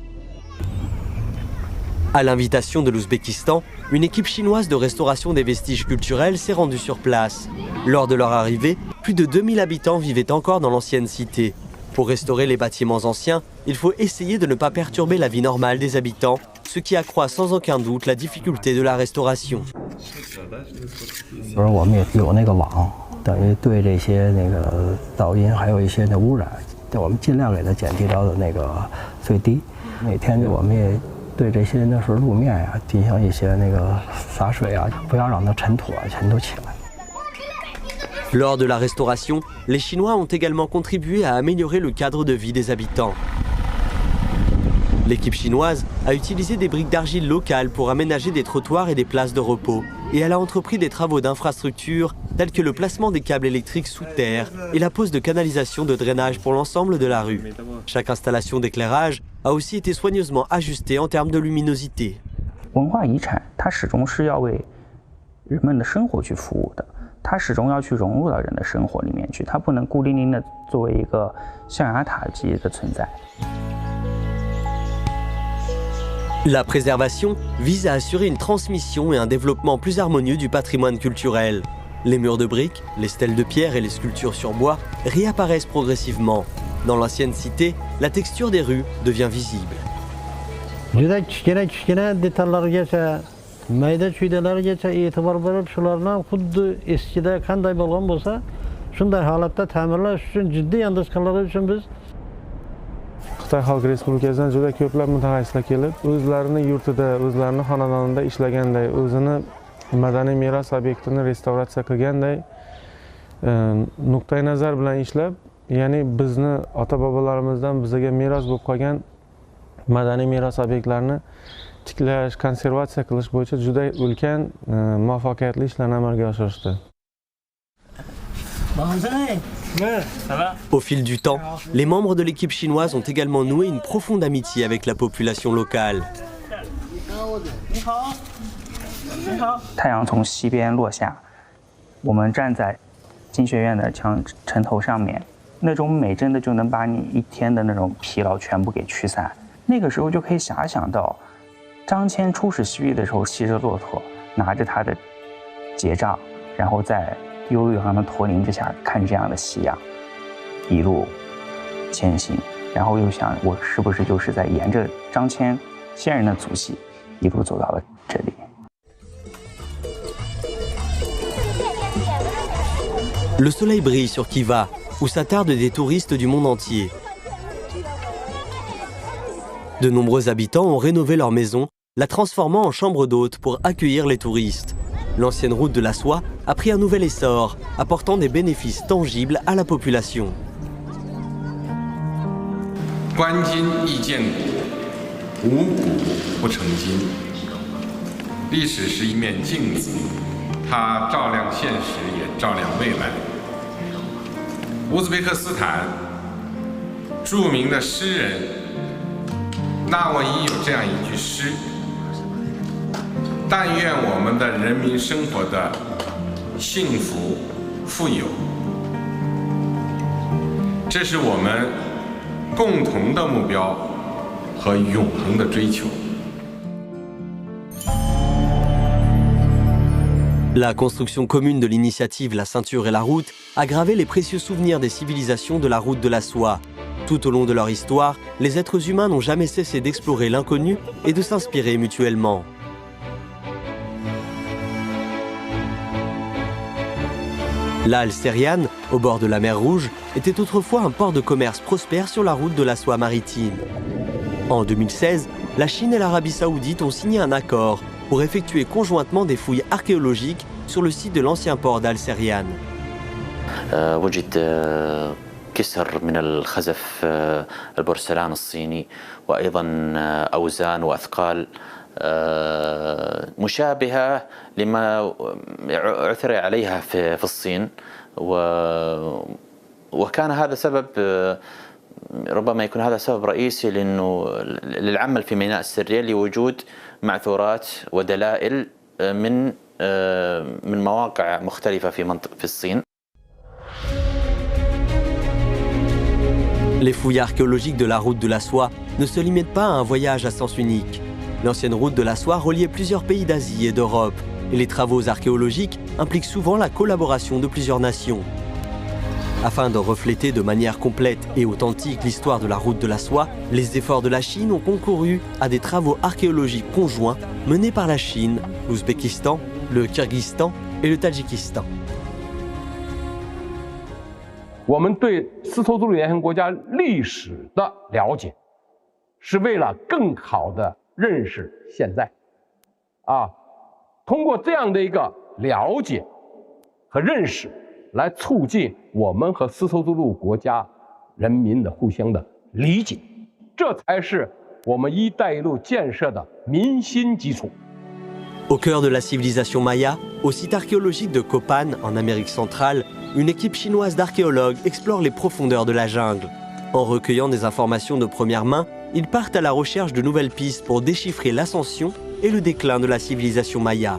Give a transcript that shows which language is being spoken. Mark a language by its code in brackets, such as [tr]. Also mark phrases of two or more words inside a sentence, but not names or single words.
[fr] À l'invitation de l'Ouzbékistan, une équipe chinoise de restauration des vestiges culturels s'est rendue sur place. Lors de leur arrivée, plus de 2000 habitants vivaient encore dans l'ancienne cité. Pour restaurer les bâtiments anciens, il faut essayer de ne pas perturber la vie normale des habitants, ce qui accroît sans aucun doute la difficulté de la restauration. [zh] 我们也有那个网，等于对这些噪音还有一些污染，我们尽量给它减低到的最低。每天我们也对这些路面呀进行一些洒水啊，不要让它尘土全都起来。 [fr] Lors de la restauration, les Chinois ont également contribué à améliorer le cadre de vie des habitants. L'équipe chinoise a utilisé des briques d'argile locales pour aménager des trottoirs et des places de repos, et elle a entrepris des travaux d'infrastructure tels que le placement des câbles électriques sous terre et la pose de canalisations de drainage pour l'ensemble de la rue. Chaque installation d'éclairage a aussi été soigneusement ajustée en termes de luminosité. [zh] 文化遗产它始终是要为人们的生活去服务的。它始终要去融入到人的生活里面去，它不能孤零零的作为一个象牙塔级的存在。 [fr] La préservation vise à assurer une transmission et un développement plus harmonieux du patrimoine culturel. Les murs de briques, les stèles de pierre et les sculptures sur bois réapparaissent progressivement. Dans l'ancienne cité, la texture des rues devient visible. [uz] Mayda çüydeler geçe itibar verip şularına xuddi eskide qanday bo'lgan bo'lsa, shunday holatda ta'mirlash uchun jiddiy yondashganlari uchun biz Xitoy Xalq Respublikasidan juda ko'plab mutaxassislar kelib, o'zlarining yurtida, o'zlarining xonadonida ishlaganday, o'zini madaniy meros obyektini restavratsiya qilganday nuqtai nazar bilan ishlab, ya'ni bizni ota-bobolarimizdan bizga meros bo'lib qolgan madaniy meros obyektlarini tiklash, konservatsiya qilish bo'yicha juda ulkan muvaffaqiyatli ishlarni amalga oshirishdi. [fr] Au fil du temps, les membres de l'équipe chinoise ont également noué une profonde amitié avec la population locale. [zh] 太阳从西边落下，我们站在经学院的城头上面，那种美真的就能把你一天的那种疲劳全部给驱散。那个时候就可以遐想到。 张骞出使西域的时候，骑着骆驼，拿着他的结杖，然后在悠扬的驼铃之下看这样的夕阳，一路前行。然后又想，我是不是就是在沿着张骞先人的足迹，一路走到了这里。 [fr] Le soleil brille sur Khiva, où s'attardent des touristes du monde entier. De nombreux habitants ont rénové leur maison, la transformant en chambre d'hôtes pour accueillir les touristes. L'ancienne route de la soie a pris un nouvel essor, apportant des bénéfices tangibles à la population. [zh] 观今亦见古，无古不成今。历史是一面镜子，它照亮现实，也照亮未来。乌兹别克斯坦著名的诗人纳沃伊有这样一句诗：“但愿我们的人民生活的幸福富有。” 这是我们共同的目标和永恒的追求。 [fr] La construction commune de l'initiative La Ceinture et la Route a gravé les précieux souvenirs des civilisations de la route de la soie. Tout au long de leur histoire, les êtres humains n'ont jamais cessé d'explorer l'inconnu et de s'inspirer mutuellement. La Al-Serian, au bord de la mer Rouge, était autrefois un port de commerce prospère sur la route de la soie maritime. En 2016, la Chine et l'Arabie Saoudite ont signé un accord pour effectuer conjointement des fouilles archéologiques sur le site de l'ancien port d'Al-Serian. [ar] كسر من الخزف البورسلان الصيني وأيضا أوزان وأثقال مشابهة لما عثر عليها في الصين وكان هذا سبب ربما يكون هذا سبب رئيسي للعمل في ميناء السرية لوجود معثورات ودلائل من مواقع مختلفة في الصين. [fr] Les fouilles archéologiques de la route de la soie ne se limitent pas à un voyage à sens unique. L'ancienne route de la soie reliait plusieurs pays d'Asie et d'Europe, et les travaux archéologiques impliquent souvent la collaboration de plusieurs nations. Afin de refléter de manière complète et authentique l'histoire de la route de la soie, les efforts de la Chine ont concouru à des travaux archéologiques conjoints menés par la Chine, l'Ouzbékistan, le Kyrgyzstan et le Tadjikistan. [zh] 我们对丝绸之路沿线国家历史的了解，是为了更好的认识现在。通过这样的一个了解和认识，来促进我们和丝绸之路国家人民的互相的理解，这才是我们“一带一路”建设的民心基础。 [fr] Au cœur de la civilisation maya, au site archéologique de Copan, en Amérique centrale, une équipe chinoise d'archéologues explore les profondeurs de la jungle. En recueillant des informations de première main, ils partent à la recherche de nouvelles pistes pour déchiffrer l'ascension et le déclin de la civilisation maya.